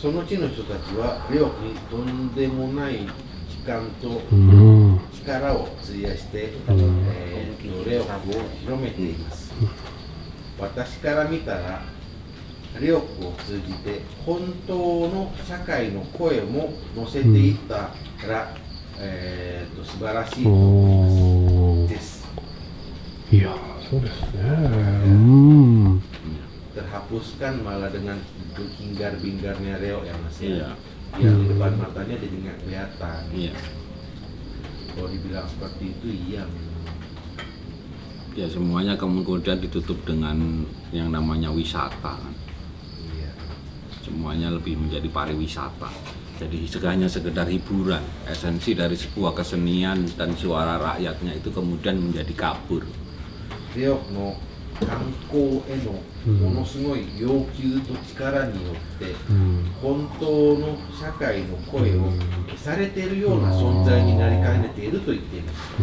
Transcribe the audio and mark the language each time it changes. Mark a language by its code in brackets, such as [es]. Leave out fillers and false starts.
[ja] その地の人たちはレオクにとんでもない時間と力を費やして、レオクを広めています。私から見たらレオクを通じて本当の社会の声も乗せていったら、素晴らしいと思います。いや、そうですね。 [id] Terhapuskan malah dengan hingar-bingarnya reog ya Mas ya. Iya. Yang di depan matanya jadi nggak kelihatan. Iya. Kalau dibilang seperti itu iya. Ya semuanya kemudian ditutup dengan yang namanya wisata kan. Iya. Semuanya lebih menjadi pariwisata. Jadi hanya sekedar hiburan. Esensi dari sebuah kesenian dan suara rakyatnya itu kemudian menjadi kabur. [ja] レオの観光へのものすごい要求と力によって、本当の社会の声を消されているような存在になりかねていると言っています。